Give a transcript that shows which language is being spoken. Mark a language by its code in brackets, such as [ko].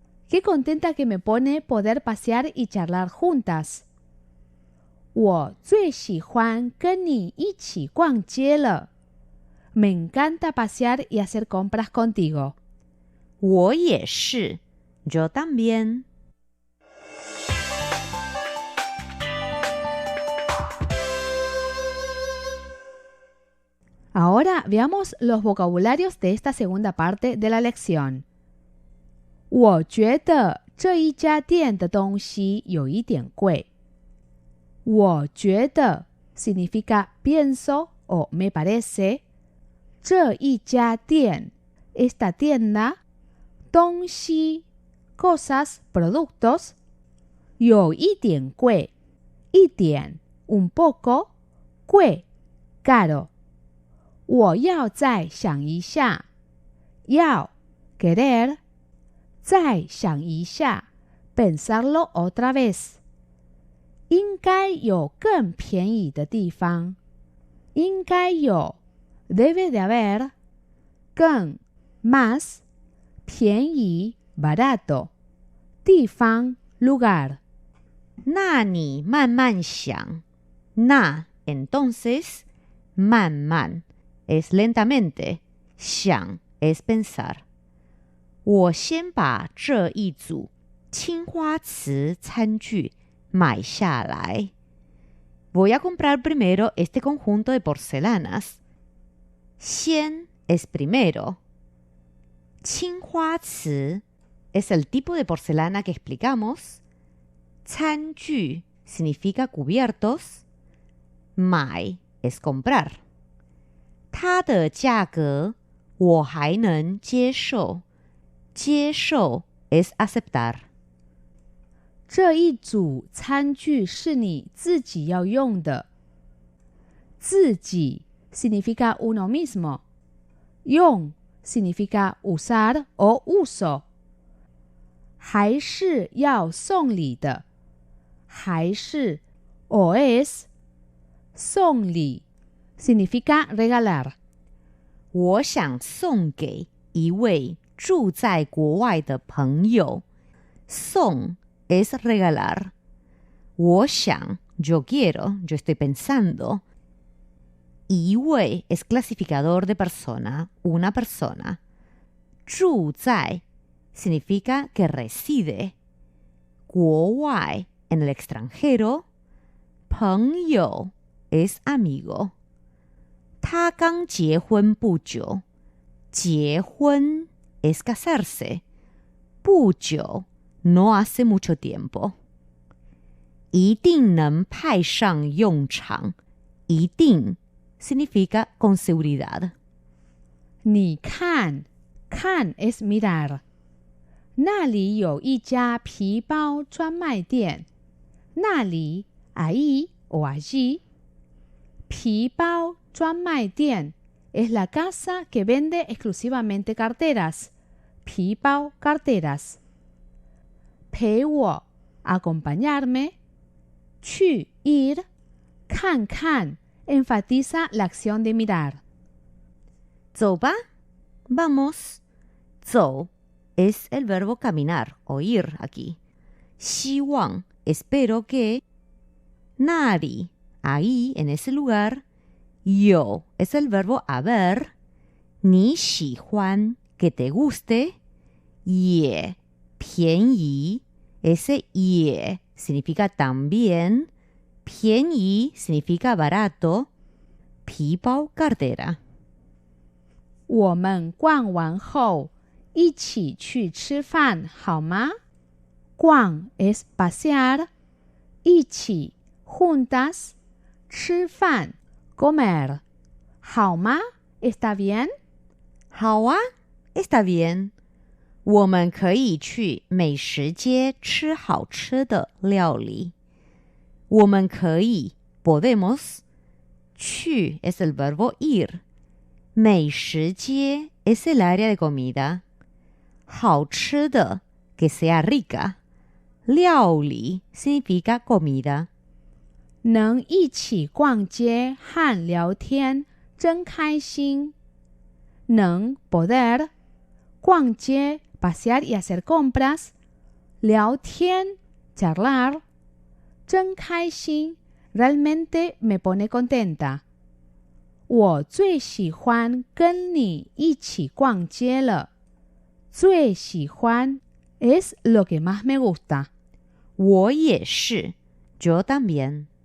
[es] Qué contenta que me pone poder pasear y charlar juntas. [zh] 我最喜欢跟你一起逛街了。 [es] Me encanta pasear y hacer compras contigo. 我也是 Yo también. Ahora veamos los vocabularios de esta segunda parte de la lección. [zh] 我觉得这一家店的东西有一点贵。 [es] 我觉得 significa pienso o me parece. 这一家店 esta tienda. 东西 cosas, productos. [zh] 有一点贵一点 [es] un poco. [zh] 贵 caro. 我要再想一下。 [es] 要 querer. 再想一下 pensarlo otra vez. [zh] 应该有更便宜的地方。 [es] 应该有 debe de haber. 更 más. 便宜 barato. 地方 lugar. [zh] 那你慢慢想。 [es] 那 entonces 慢慢 es lentamente, 想 es pensar. [zh] 我先把这一组青花瓷餐具买下来。 [es] Voy a comprar primero este conjunto de porcelanas. 先 es primero. 青花瓷 es el tipo de porcelana que explicamos. 餐具 significa cubiertos. [zh] 买 [es] es comprar. [zh] 它的价格我还能接受。 [es] 接受 es aceptar. [zh] 这一组餐具是你自己要用的。 [es] 自己 significa uno mismo. 用 significa usar o uso. [zh] 还是要送礼的。 [es] 还是 o es 送礼 significa regalar. [zh] 我想送给一位住在国外的朋友。 [es] 送 es regalar. 我想 yo quiero, yo estoy pensando. 一位 es clasificador de persona, una persona. 住在 significa que reside. 国外 en el extranjero. [zh] 朋友 [es] es amigo. [zh] 他刚结婚不久。 [es] 结婚 es casarse. 不久 no hace mucho tiempo. [zh] 一定能派上用场。 [es] 一定 significa con seguridad. 你看，看 es mirar. [zh] 那里有一家皮包专卖店。 [es] 那里 ahí o allí. 皮包专卖店 es la casa que vende exclusivamente carteras. 皮包 carteras. 陪我 acompañarme. 去 ir. 看看 enfatiza la acción de mirar. 走吧 vamos. 走 es el verbo caminar o ir aquí. 希望 espero que. 那里 ahí en ese lugar. 有 es el verbo haber. 你喜欢 que te guste. 也便宜 ese 也 significa también. 便宜 significa barato. 皮包 cartera. [zh] 我们逛完后一起去吃饭好吗？ [es] 逛 es pasear. 一起 juntas. 吃饭 comer. 好吗 ¿Está bien? 好啊 está bien. [zh] 我们可以去美食街吃好吃的料理。 [es] 我们可以 podemos. 去 es el verbo ir. 美食街 es el área de comida. 好吃的 que sea rica. 料理 significa comida. [zh] 能一起逛街和聊天真开心。 [es] 能 poder. 逛街 pasear y hacer compras. 聊天 charlar. 真开心 realmente me pone contenta. [zh] 我最喜欢跟你一起逛街了。 [es] 最喜欢 es lo que más me gusta. 我也是 yo también.